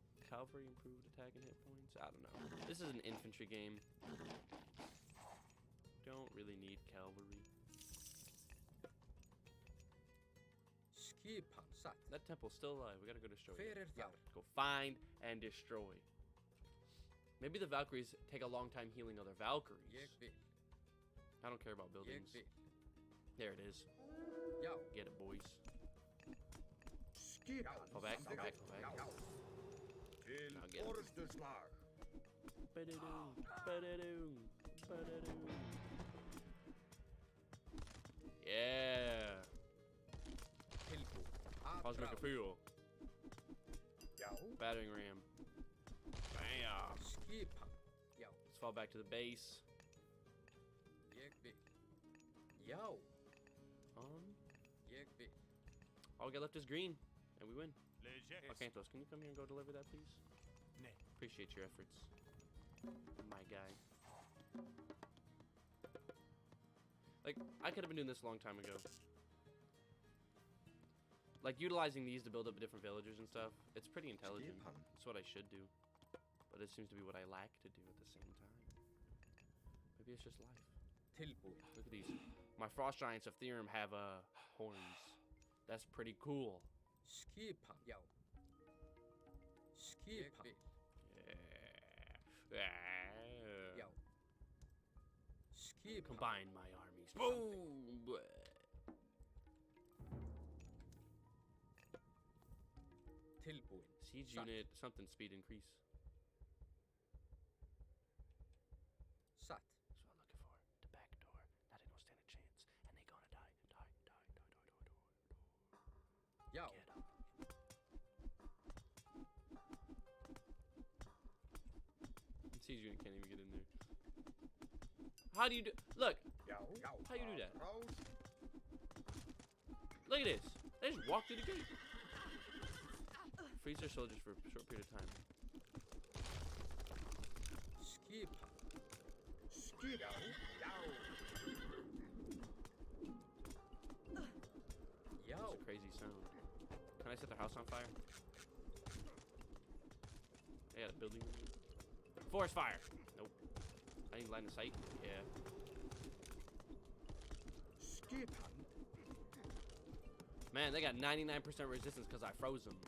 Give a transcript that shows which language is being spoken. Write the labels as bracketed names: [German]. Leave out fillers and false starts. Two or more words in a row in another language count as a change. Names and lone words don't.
[English] cavalry improved attack and hit points? I don't know. This is an infantry game. Don't really need cavalry. [Icelandic] Skipan satt. [English] That temple's still alive. We gotta go destroy it. Hver Yeah, þar? go find and destroy. Maybe the Valkyries take a long time healing other Valkyries. [Icelandic] Ég vil. [English] I don't care about buildings. [Icelandic] Ég vil. [English] There it is. Já. Get it, boys. Skipan. Fall back, fall back, fall back. [Icelandic] Já. Til [English] Now get 'em. orustuslag. Ba-da-doo, ba-da-doo, ba-da-doo. Yeah. Tilbúin. How's it make it feel? Já. Battering ram. Bam. [Icelandic] Skipan. Já. [English] Let's fall back to the base. [Icelandic] Ég vil. Já. Ég vil. [English] All we got left is green, and we win. Léger. Arkantos, can you come here and go deliver that, please? Nay. Appreciate your efforts, my guy. Like, I could have been doing this a long time ago. Like, utilizing these to build up different villagers and stuff. It's pretty intelligent. Skipan. It's what I should do. But it seems to be what I lack to do at the same time. Maybe it's just life. Tilbúin. Look at these. My frost giants of Theorem have horns. That's pretty cool. [Icelandic] Skipan. Já. Skipan. [English] Yeah. [Icelandic] Já. Skipan. [English] Combine my armies. Boom! Tilbúin. Siege Satt. unit, something speed increase. Satt. That's what I'm looking for. The back door. Now they don't stand a chance. And they gonna die. Já. Get 'em. Siege unit can't even get in there. How do you do? Look, [Icelandic] Já. Já. [English] How you do that? Rás. look at this. They just walk through the gate. Freeze their soldiers for a short period of time. Skipan. [Icelandic] Skipan. Já. [English] Já. That's a crazy sound. Can I set their house on fire? They got a building. Forest fire. Nope. I need line of sight. Yeah. Skipan. Man, they got 99% resistance because I froze them.